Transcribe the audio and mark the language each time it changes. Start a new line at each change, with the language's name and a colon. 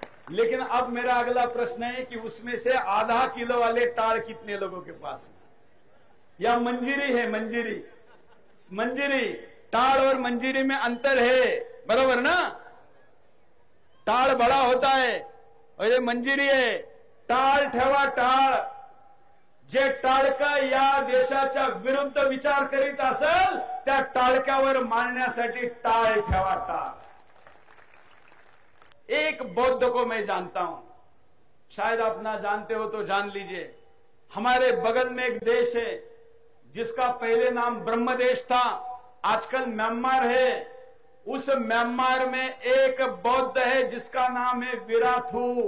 Hindi: लेकिन अब मेरा अगला प्रश्न है कि उसमें से आधा किलो वाले टाल कितने लोगों के पास है? या मंजीरी है? मंजीरी, मंजीरी, टाल और मंजीरी में अंतर है, बरोबर ना? टाळ बड़ा होता है और ये मंजिरी आहे।
Marathi: टाळ ठेवा टाळ, जे टाळका या देशाच्या विरुद्ध विचार करीत असेल त्या टाळक्यावर मारण्यासाठी टाळ ठेवा टाळ।
Hindi: एक बौद्ध को मैं जानता हूं, शायद आप ना जानते हो तो जान लीजिए। हमारे बगल में एक देश है जिसका पहले नाम ब्रह्मदेश था, आजकल म्यांमार है। उस म्यांमार में एक बौद्ध है जिसका नाम है विराथू।